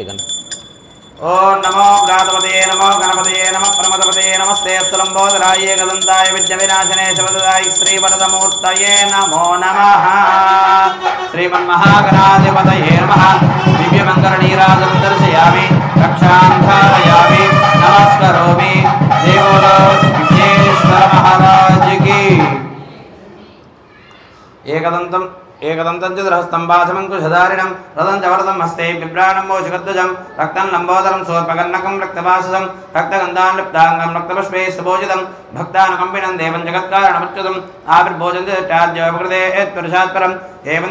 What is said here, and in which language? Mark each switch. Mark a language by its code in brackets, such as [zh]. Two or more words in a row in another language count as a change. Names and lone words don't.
[sa] గంట ॐ नमो गणपतये नमो गणपतये नमः प्रमथपतये नमस्ते स्थलम्बोधराय एकदन्ताय विघ्नविनाशिने शिवदाय श्रीवरदमूर्तये नमो नमः श्रीमन्महागणाधिपतये नमः दिव्यमङ्गलनीराजनं दर्शयामि रक्षां धारयामि नमस्करोमि [te] దేవోలో విఘ్నేశ్వర మహారాజుకి [sa] ఏకదంతం एकदंतं चतुरहस्तं बाधमंकुशधारिणं रथं च वरदं हस्ते बिभ्राणं मोषकध्वजं रक्तं लम्बोदरं शूर्पकर्णकं रक्तवाससं रक्तगन्धां लिप्ताङ्गं रक्तपुष्पैः सुभोजितं भक्तानुकम्पिनं देवं जगत्कारणमुच्युतम् आविर्भोजन्ति चाद्योपकृते यत्पुरुषात्परम् एवं